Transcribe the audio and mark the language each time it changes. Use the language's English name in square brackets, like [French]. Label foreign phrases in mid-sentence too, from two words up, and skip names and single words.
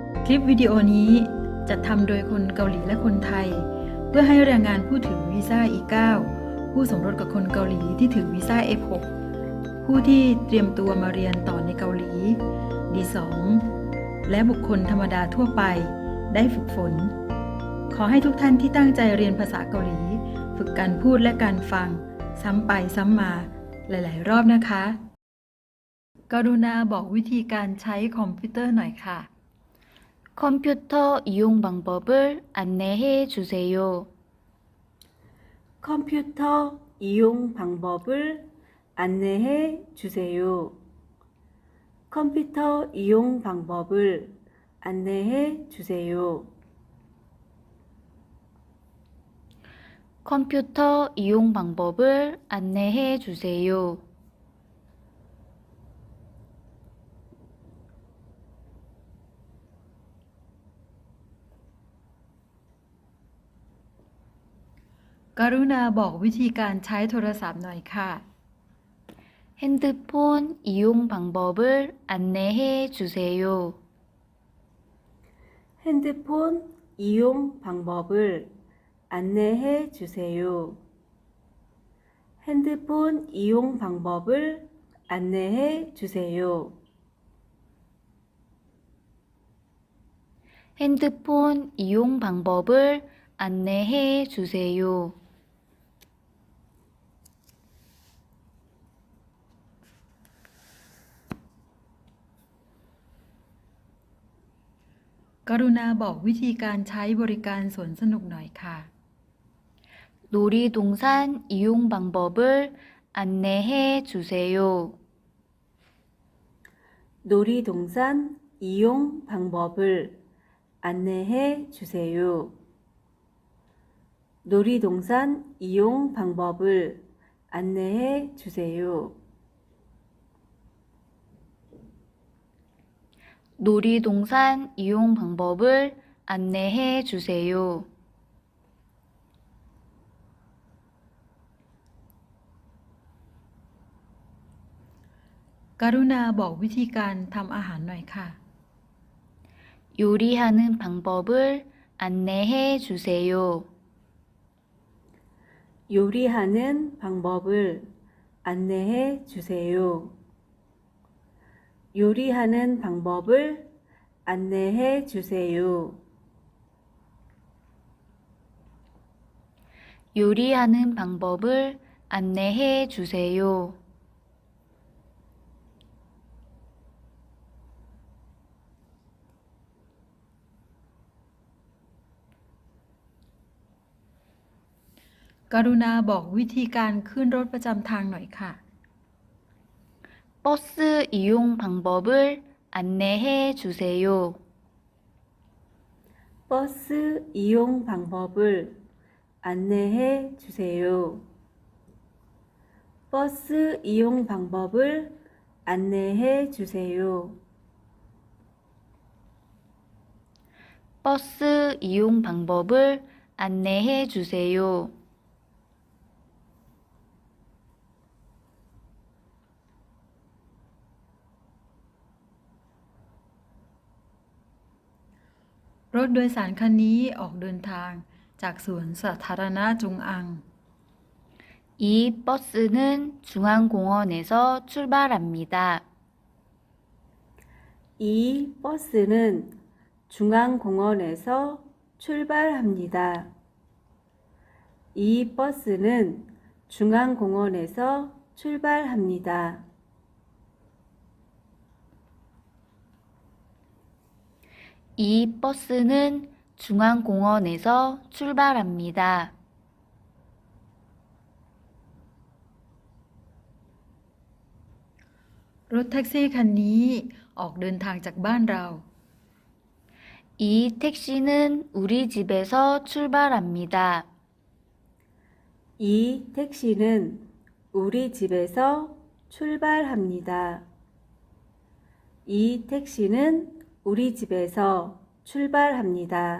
[Thai] ลิปวิดีโอนี้จัดทำโดยคนเกาหลีและคนไทยเพื่อให้แรงงานผู้ถือวีซ่า E9 ผู้สมรสกับคนเกาหลีที่ถือวีซ่า F6 ผู้ที่เตรียมตัวมาเรียนต่อในเกาหลี D2 และบุคคลธรรมดาทั่วไปได้ฝึกฝนขอให้ทุกท่านที่ตั้งใจเรียนภาษาเกาหลีฝึกการพูดและการฟังซ้ำไปซ้ำมาหลายๆรอบนะคะกรุณาบอกวิธีการใช้คอมพิวเตอร์หน่อยค่ะ [Korean] 컴퓨터 이용 방법을 안내해 주세요. 컴퓨터 이용 방법을 안내해 주세요. 컴퓨터 이용 방법을 안내해 주세요. 컴퓨터 이용 방법을 안내해 주세요. [Thai] กรุณาบอกวิธีการใช้โทรศัพท์หน่อยค่ะ [Korean] 핸드폰 이용 방법을 안내해 주세요. 핸드폰 이용 방법을 안내해 주세요. 핸드폰 이용 방법을 안내해 주세요. 핸드폰 이용 방법을 안내해 주세요. [Thai] กรุณาบอกวิธีการใช้บริการสวนสนุกหน่อยค่ะ [Korean] 놀이동산 이용 방법을 안내해 주세요. 놀이동산 이용 방법을 안내해 주세요. 놀이동산 이용 방법을 안내해 주세요. 놀이동산 이용 방법을 안내해 주세요. [Thai] กรุณาบอกวิธีการทำอาหารหน่อยค่ะ [Korean] 요리하는 방법을 안내해 주세요. 요리하는 방법을 안내해 주세요. 요리하는 방법을 안내해 주세요. 요리하는 방법을 안내해 주세요. [Thai] กรุณาบอกวิธีการขึ้นรถประจำทางหน่อยค่ะ [Korean] 버스 이용 방법을 안내해 주세요. 버스 이용 방법을 안내해 주세요. 버스 이용 방법을 안내해 주세요. 버스 이용 방법을 안내해 주세요. [Thai] รถโดยสารคันนี้ออกเดินทางจากสวนสาธารณะจงอัง [Korean] 이 버스는 중앙공원에서 출발합니다. 이 버스는 중앙공원에서 출발합니다. 이 버스는 중앙공원에서 출발합니다. 이 버스는 중앙공원에서 출발합니다. [Thai] รถแท็กซี่คันนี้ออกเดินทางจากบ้านเรา [Korean] 이 택시는 우리 집에서 출발합니다. 이 택시는 우리 집에서 출발합니다. 이 택시는 우리 집에서 출발합니다.